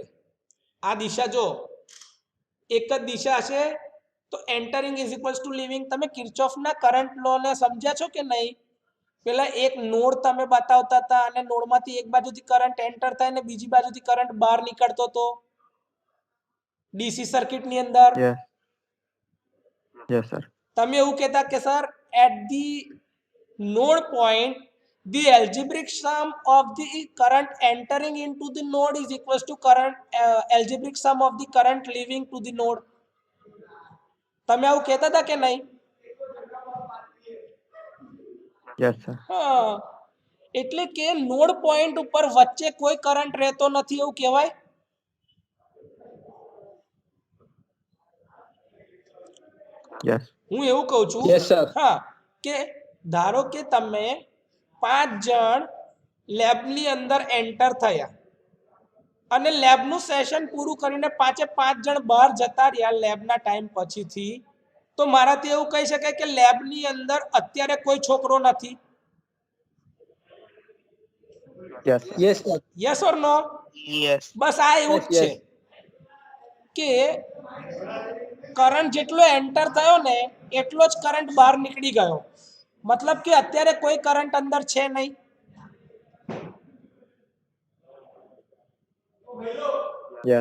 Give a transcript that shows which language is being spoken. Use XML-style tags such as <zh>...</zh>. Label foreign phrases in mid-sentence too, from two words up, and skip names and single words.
<gu>આ દિશા જો એક જ દિશા છે તો</gu> <en>entering is equals to leaving.</en> <gu>તમે કિર્ચોફના કરંટ લોને સમજ્યા છો કે નહીં? પેલા એક નોડ તમે બતાવતા હતા અને નોડમાંથી એક બાજુથી</gu> <en>current enter</en> <gu>થાય ને બીજી બાજુથી કરંટ બહાર નીકળતો હતો ડીસી સર્કિટની અંદર.</gu> <en>Yes. Yes, sir.</en> <gu>તમે એવું કહેતા કે સર</gu> <en>at the node point the algebraic sum of the current entering into the node is equals to current algebraic sum of the current leaving to the node.</en> <gu>તમે આવું કહેતા હતા કે નહીં?</gu> <en>Yes, sir.</en> <gu>હા, એટલે કે</gu> <en>node point</en> <gu>ઉપર વચ્ચે કોઈ કરંટ રહેતો નથી એવું કહેવાય.</gu> <en>Yes.</en> <gu>હું એવું કહું છું.</gu> <en>Yes, sir.</en> <gu>હા, કે ધારો કે તમે 5 જણ લેબની અંદર એન્ટર થયા અને લેબનું સેશન પૂરું કરીને 5 જણ બહાર જતા રહ્યા લેબના ટાઈમ પછીથી, તો મારાથી એવું કહી શકાય કે લેબની અંદર અત્યારે કોઈ છોકરો નથી.</gu> <en>Yes, sir. Yes, sir. yes or no? Yes.</en> <gu>બસ આ એવું જ</gu> <en>Yes,</en> <gu>છે કે કરંટ જેટલો એન્ટર થયો ને એટલો જ કરંટ બહાર નીકળી ગયો. મતલબ કે અત્યારે કોઈ કરંટ અંદર છે નહીં.</gu> <en>Yes.</en>